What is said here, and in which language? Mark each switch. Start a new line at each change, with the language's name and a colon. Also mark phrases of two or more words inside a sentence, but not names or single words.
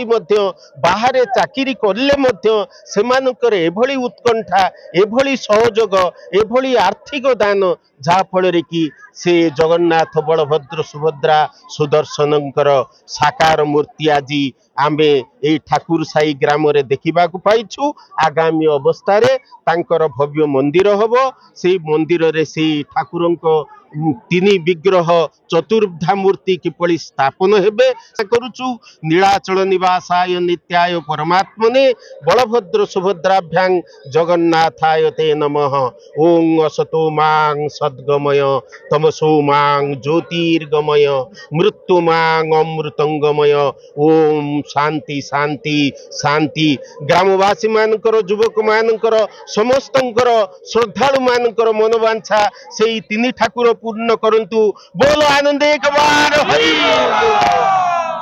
Odia: ମଧ୍ୟ ବାହାରେ ଚାକିରି କଲେ ମଧ୍ୟ ସେମାନଙ୍କର ଏଭଳି ଉତ୍କଣ୍ଠା ଏଭଳି ସହଯୋଗ ଏଭଳି ଆର୍ଥିକ ଦାନ ଯାହା ଫଳ ରେ କି ସେ ଜଗନ୍ନାଥ ବଳଭଦ୍ର ସୁଭଦ୍ରା ସୁଦର୍ଶନଙ୍କର ସାକାର ମୂର୍ତ୍ତି ଆଜି ଆମେ ଏ ଠାକୁର ସାଇ ଗ୍ରାମ ରେ ଦେଖିବା କୁ ପାଇଛୁ ଆଗାମୀ ଅବସ୍ଥା ରେ ତାଙ୍କର ଭବ୍ୟ ମନ୍ଦିର ହେବ ସେ ମନ୍ଦିର ରେ ସେ ଠାକୁରଙ୍କ ତିନି ବିଗ୍ରହ ଚତୁର୍ଦ୍ଧା ମୂର୍ତ୍ତି କିପରି ସ୍ଥାପନ ହେବେ କରୁଛୁ
Sanskrit: नीलाचल निवासाय नित्याय परमात्मने बलभद्र सुभद्राभ्यां जगन्नाथाय ते नमः ओं असतो मां सद्गमय तमसो मां ज्योतिर्गमय मृत्यु मां अमृतंगमय ओं शांति शांति शांति
Odia: ଗ୍ରାମବାସୀ ମାନଙ୍କର ଯୁବକ ମାନଙ୍କର ସମସ୍ତଙ୍କର ଶ୍ରଦ୍ଧାଳୁ ମାନଙ୍କର ମନୋବାଞ୍ଛା ସେହି ତିନି ଠାକୁର ପୂର୍ଣ୍ଣ କରନ୍ତୁ ବୋଲ ଆନନ୍ଦ ଏକ ବାର ହରି